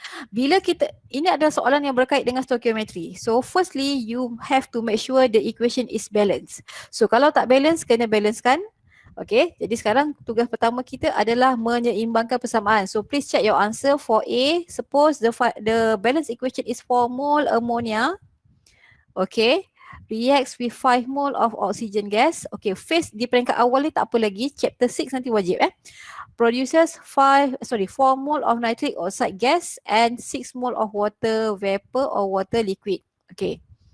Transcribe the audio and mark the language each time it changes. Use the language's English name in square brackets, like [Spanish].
[Malay] Bila ini adalah soalan yang berkait dengan stoichiometry. [English] So firstly, you have to make sure the equation is balanced. [Malay] So kalau tak balance, kena balancekan. Okay, jadi sekarang tugas pertama kita adalah menyeimbangkan persamaan. [English] So please check your answer for A. Suppose the balance equation is 4 mole ammonia. Okay, reacts with 5 mole of oxygen gas. Okay, [Malay] phase di peringkat awal ni tak apa lagi. Chapter 6 nanti wajib [English] Produces 4 mole of nitric oxide gas and 6 mole of water vapor or water liquid. Okay.